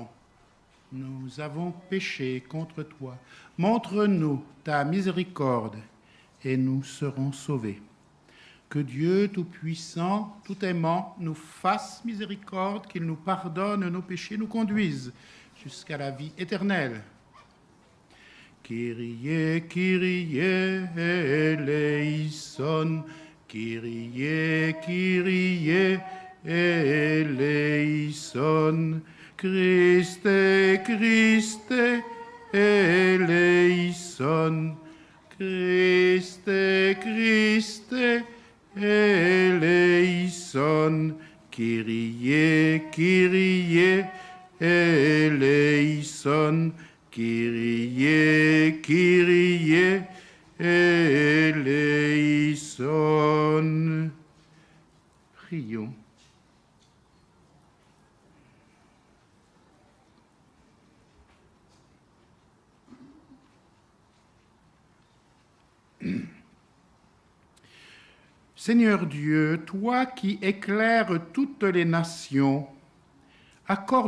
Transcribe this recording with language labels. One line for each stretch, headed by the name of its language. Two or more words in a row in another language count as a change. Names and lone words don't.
French: Nous avons péché contre toi. Montre-nous ta miséricorde et nous serons sauvés. Que Dieu Tout-Puissant, Tout-Aimant, nous fasse miséricorde, qu'il nous pardonne nos péchés, nous conduise jusqu'à la vie éternelle.
Greek: Κύριε, Κύριε, ελέησον, Κύριε, Κύριε, ελέησον, Χριστέ, Χριστέ, ελέησον, Χριστέ, Χριστέ, ελέησον, Κύριε, Κύριε, ελέησον, Κύριε, Κύριε, ελέησον.
French: Prions. Seigneur Dieu, toi qui éclaires toutes les nations, accorde